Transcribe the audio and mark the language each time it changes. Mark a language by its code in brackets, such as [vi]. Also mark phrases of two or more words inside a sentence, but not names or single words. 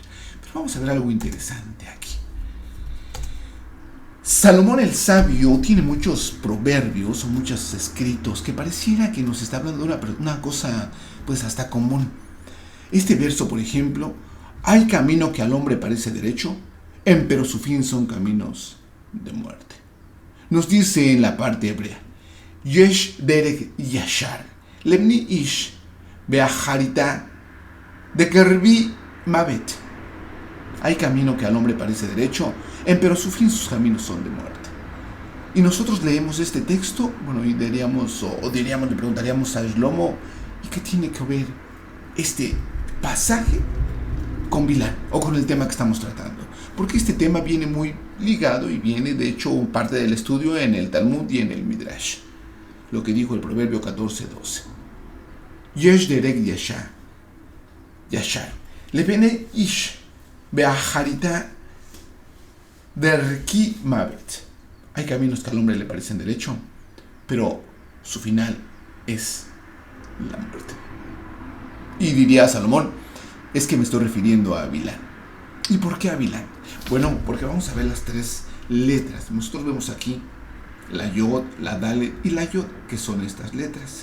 [es] Pero vamos a ver algo interesante aquí. Salomón el sabio tiene muchos proverbios o muchos escritos que pareciera que nos está hablando de una cosa pues hasta común. Este verso, por ejemplo, hay camino que al hombre parece derecho, pero su fin son caminos de muerte. Nos dice en la parte hebrea, [he] יש דרך ישר. לפני איש. ואחריתה. דרכי מות. [es] Hay camino que al hombre parece derecho, pero su fin, sus caminos son de muerte. Y nosotros leemos este texto, bueno, y diríamos, le preguntaríamos a Shlomo, ¿y qué tiene que ver este pasaje con Bilán o con el tema que estamos tratando? Porque este tema viene muy ligado y viene, de hecho, parte del estudio en el Talmud y en el Midrash. Lo que dijo el Proverbio 14:12. [he] יש דרך ישר. ישר. לפני איש. ואחריתה דרכי מות. [es] Hay caminos que al hombre le parecen derecho, pero su final es la muerte. Y diría Salomón, es que me estoy refiriendo a Bilán. ¿Y por qué a Bilán? Bueno, porque vamos a ver las tres letras. Nosotros vemos aquí la Yod, la Dalet y la Yod, que son estas letras.